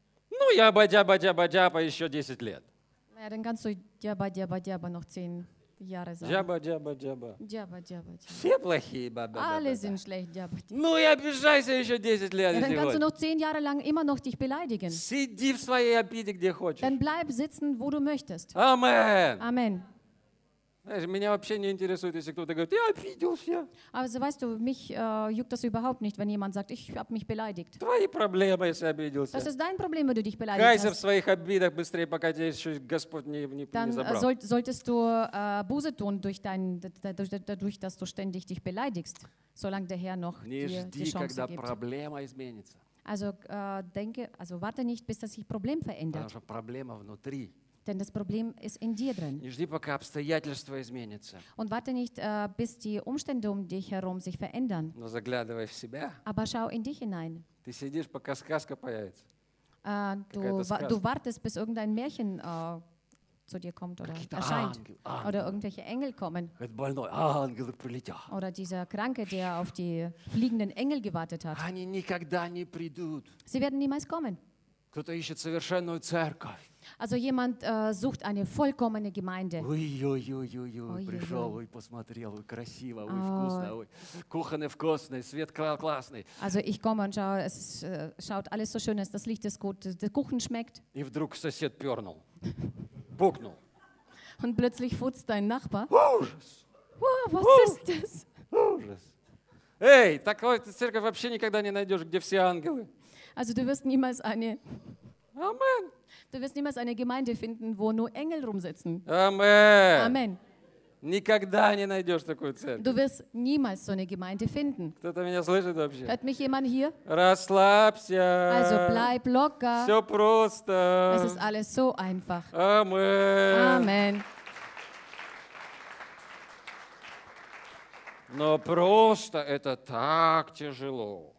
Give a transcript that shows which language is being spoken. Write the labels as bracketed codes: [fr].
[ru] Ну я бадя-бадя-бадя по еще 10 лет. [de] Ja, dann kannst du [ru] дяба-дяба-дяба [de] noch 10 Jahre sagen. [ru] Дяба-дяба-дяба. Дяба-дяба-дяба. Все плохие баба-баба. [de] Alle sind schlecht, [ru] дяба-дяба. Ну я обижайся еще 10 лет. [de] Dann kannst du noch 10 Jahre lang immer noch dich beleidigen. [ru] Сиди в своей обиде, где хочешь. [de] Dann bleib sitzen, wo du möchtest. Amen. Amen. [ru] Знаешь, меня вообще не интересует, если кто-то говорит, я обиделся. [de] Also, weißt du, mich juckt das überhaupt nicht, wenn jemand sagt, ich habe mich beleidigt. [ru] Твои проблемы, если обиделся. [de] Das ist dein Problem, wenn du dich beleidigt [ru] Кайся [de] hast. [ru] Кайся в своих обидах быстрее, пока тебя еще Господь не забрал. [de] Dann solltest du Buße tun, dadurch, dass du ständig dich beleidigst, solange der Herr noch [ru] не [de] dir [ru] жди, [de] die Chance [ru] когда [de] gibt. [ru] Проблема изменится. [de] Also, denke, also warte nicht, bis das sich Problem verändert. [ru] Потому что проблема внутри. [de] Denn das Problem ist in dir drin. [ru] Не жди, пока обстоятельства изменятся. [de] Und warte nicht, bis die Umstände um dich herum sich verändern. [ru] Но заглядывай в себя. [de] Aber schau in dich hinein. [ru] Ты сидишь, пока сказка появится. [de] Du wartest, bis irgendein Märchen zu dir kommt oder [ru] Какие-то [de] erscheint. [ru] Ангел, [de] oder irgendwelche Engel kommen. [ru] Это больной. Ангелы прилетят. [de] Oder dieser Kranke, der auf die fliegenden Engel gewartet hat. [ru] Они никогда не придут. [de] Sie werden niemals kommen. [ru] Кто-то ищет совершенную церковь. [de] Also jemand sucht eine vollkommene Gemeinde. [ru] Пришел, ой, посмотрел, ой, красиво, ой, вкусно, ой, кухонный вкусный, свет классный. [de] Also ich komme und schaue, es schaut alles so schön aus, das Licht ist gut, der Kuchen schmeckt. [ru] И вдруг сосед пернул, пукнул. [de] Und plötzlich futzt dein Nachbar. [ru] Ужас! [de] Wow, was Ужас! Ist das? [ru] Ужас! Эй, такую церковь вообще никогда не найдешь, где все ангелы. [de] Also du wirst niemals eine... Amen! Du wirst niemals eine Gemeinde finden, wo nur Engel rumsitzen. Amen. Amen. [ru] Никогда не найдешь такую церковь. [de] Du wirst niemals so eine Gemeinde finden. [ru] Кто-то меня слышит вообще? [de] Hört mich jemand hier? [ru] Расслабься. [de] Also bleib locker. [ru] Все просто. [de] Es ist alles so einfach. Amen. Amen. [ru] Но просто это так тяжело.